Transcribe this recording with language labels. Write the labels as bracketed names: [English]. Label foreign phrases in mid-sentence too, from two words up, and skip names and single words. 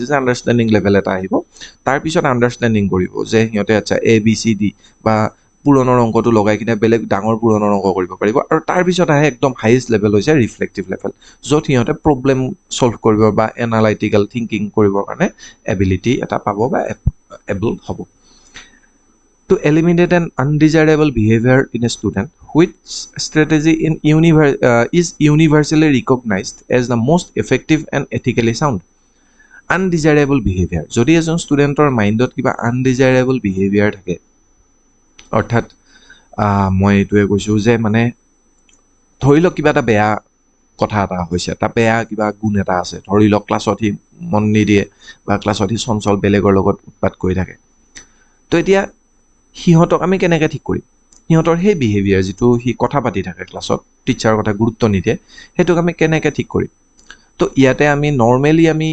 [Assamese] যে [English] understanding level [Assamese] এটা আহিব তাৰ পিছত আন্ডাৰষ্টেণ্ডিং কৰিব যে সিহঁতে আচ্ছা a b c d বা পুৰণৰ অংকটো লগাই কিনে বেলেগ ডাঙৰ পুৰণৰ অংক কৰিব পাৰিব আৰু তাৰ পিছত আহে একদম [English] highest level [Assamese] হৈছে [English] reflective level [Assamese] য'ত সিহঁতে [English] problem solve [Assamese] কৰিব বা [English] analytical thinking [Assamese] কৰিবৰ কাৰণে এবিলিটি এটা পাব বা এবল হ'ব [English] To eliminate an undesirable behavior in a student, which strategy is universally recognized as the most effective and ethically sound? Undesirable behavior. [Assamese] যদি এজন ষ্টুডেণ্টৰ মাইণ্ডত কিবা [English] undesirable behavior [Assamese] থাকে অৰ্থাৎ মই এইটোৱে কৈছো যে মানে ধৰি লওক কিবা এটা বেয়া কথা এটা হৈছে এটা বেয়া কিবা গুণ এটা আছে ধৰি লওক ক্লাছত হি মন নিদিয়ে বা ক্লাছত হি চঞ্চল বেলেগৰ লগত উৎপাত কৰি থাকে তো এতিয়া সিহঁতক আমি কেনেকৈ ঠিক কৰিম সিহঁতৰ সেই বিহেভিয়াৰ যিটো সি কথা পাতি থাকে ক্লাছত টিচাৰৰ কথা গুৰুত্ব নিদিয়ে সেইটোক আমি কেনেকৈ ঠিক কৰিম তো ইয়াতে আমি নৰ্মেলি আমি